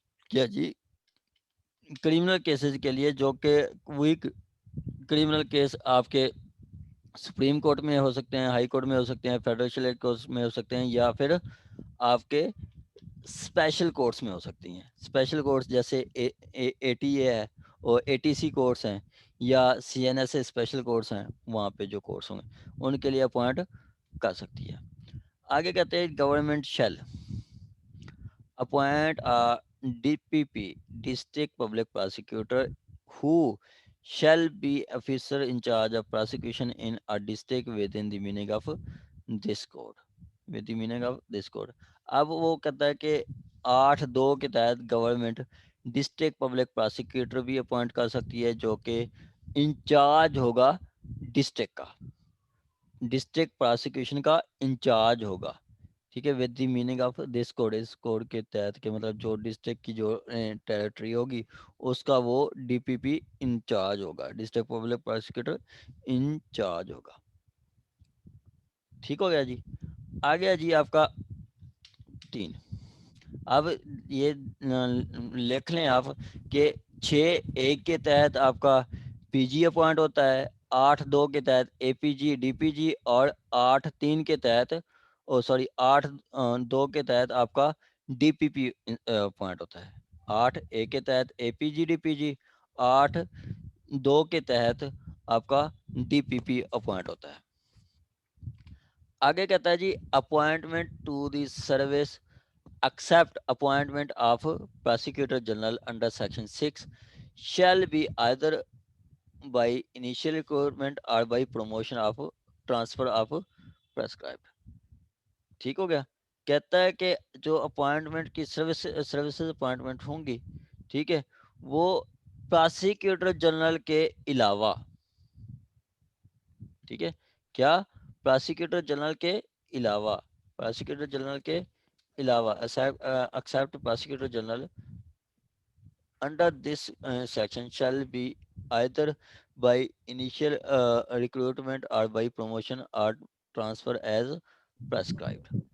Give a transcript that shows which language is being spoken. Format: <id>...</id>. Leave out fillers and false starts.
<ur>کیا جی criminal cases کے لیے، جو کہ وہی کرمنل کیس آپ کے سپریم کورٹ میں ہو سکتے ہیں، ہائی کورٹ میں ہو سکتے ہیں، فیڈرل کورٹ میں ہو سکتے ہیں، یا پھر آپ کے اسپیشل کورس میں ہو سکتی ہیں. اسپیشل کورس جیسے اے ٹی اے ہے اور اے ٹی سی کورس ہیں یا سی N S a special course ہیں, وہاں پہ جو کورس ہوں گے ان کے لیے اپوائنٹ کر سکتی ہے. آگے کہتے ہیں</ur> <en>Government shall appoint D P P district public prosecutor who shall be officer in charge of prosecution in a district within the meaning of this code. with the meaning of this code.</en> <ur>اب وہ کہتا ہے کہ 8(2) کے تحت government district public prosecutor بھی appoint کر سکتی ہے جو کہ انچارج ہوگا ڈسٹرکٹ کا, ڈسٹرکٹ پروسیکیوشن کا انچارج ہوگا. ٹھیک ہے,</ur> <en>with the meaning of this code,</en> <ur>اس code کے تحت کہ مطلب جو ڈسٹرکٹ کی جو ٹیریٹری ہوگی اس کا وہ ڈی پی پی انچارج ہوگا, ڈسٹرکٹ پبلک پروسیکیوٹر انچارج ہوگا. ٹھیک ہو گیا جی. آ گیا جی آپ کا 3. اب یہ لکھ لیں آپ کہ 6(1) کے تحت آپ کا پی جی اپوائنٹ ہوتا ہے, 8(2) کے تحت اے پی جی ڈی پی جی, اور 8(3) کے تحت 8(2) کے تحت آپ کا ڈی پی پی اپوائنٹ ہوتا ہے. 8(1) کے تحت اے پی جی ڈی پی جی, 8(2) کے تحت آپ کا ڈی پی پی اپوائنٹ ہوتا ہے. آگے کہتا ہے جی</ur> <en>Appointment to the service except appointment of prosecutor general under section 6 shall be either by initial recruitment or by promotion of transfer of prescribed.</en> <ur>ٹھیک ہو گیا. کہتا ہے کہ جو اپوائنٹمنٹ کی سروسز اپوائنٹمنٹ ہوں گی, ٹھیک ہے, وہ پراسیکیوٹر جنرل کے علاوہ, ٹھیک ہے, کیا پراسیکیوٹر جنرل کے علاوہ, پراسیکیوٹر جنرل کے علاوہ</ur> <en>except prosecutor general under this section shall be either by initial recruitment or by promotion or transfer as prescribed.</en>